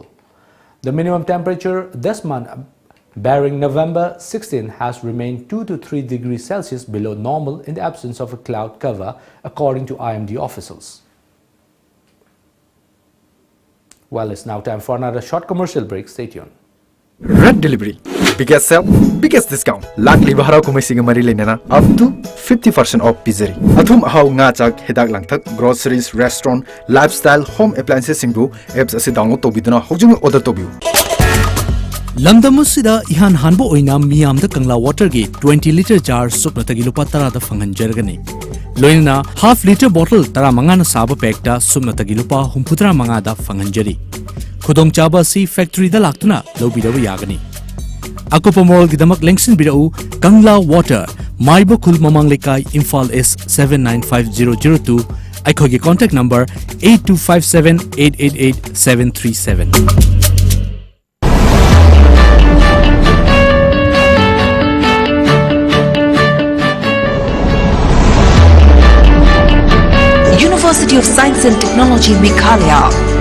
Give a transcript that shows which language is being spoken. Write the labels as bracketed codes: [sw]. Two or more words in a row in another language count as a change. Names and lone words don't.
[en] The minimum temperature this month, bearing November 16, has remained 2 to 3 degrees Celsius below normal in the absence of a cloud cover, according to IMD officials. Well, it's now time for another short commercial break. Stay tuned. Red Delivery. Biggest sale, biggest discount. [mni] Lakli baharaw kumaising mari lenana [en] up to 50% off [mni] pizzery. Athum ahaw nga chak hedak langthak [en] groceries, restaurant, lifestyle, home appliances [mni] singbu apps ase download tobiduna hojung order tobiu. Lamdamusida ihan hanbo oina miyam da kangla water gi 20 liter jar supna tagi lupa tara da fangan jargani. Loina [en] half liter bottle [mni] tara mangana saba pack da supna tagi lupa humputra manga da fangan jari. Khudong chaba si factory da laktuna lobi da yagani. Akupa mall gidamak lengsin bidau Kangla Water Maibo Kul Mamang Lekai Imphal S 795002. Aikogi [en] contact number [mni] 8257 888 737. [en] University of Science and Technology, Meghalaya.